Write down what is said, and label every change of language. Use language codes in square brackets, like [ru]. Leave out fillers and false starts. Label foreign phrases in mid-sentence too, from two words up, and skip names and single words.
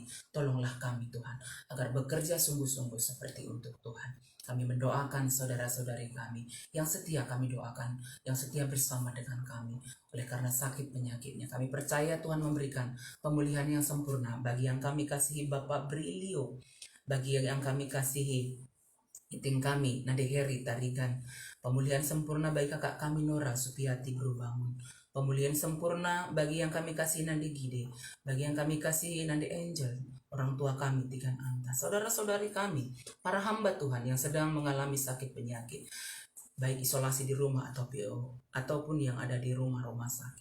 [id] Tolonglah kami Tuhan, agar bekerja sungguh-sungguh seperti untuk Tuhan. Kami mendoakan saudara-saudari kami yang setia, kami doakan yang setia bersama dengan kami oleh karena sakit penyakitnya. Kami percaya Tuhan memberikan pemulihan yang sempurna bagi yang kami kasihi Bapak Brilio, bagi yang kami kasihi iting kami Nade Heri Tarigan, pemulihan sempurna bagi kakak kami Nora Supiati Berbangun, pemulihan sempurna bagi yang kami kasih Nade Gide, bagi yang kami kasih Nade Angel, orang tua kami Tigan Anta, saudara-saudari kami, para hamba Tuhan yang sedang mengalami sakit penyakit, baik isolasi di rumah atau ataupun yang ada di rumah-rumah sakit.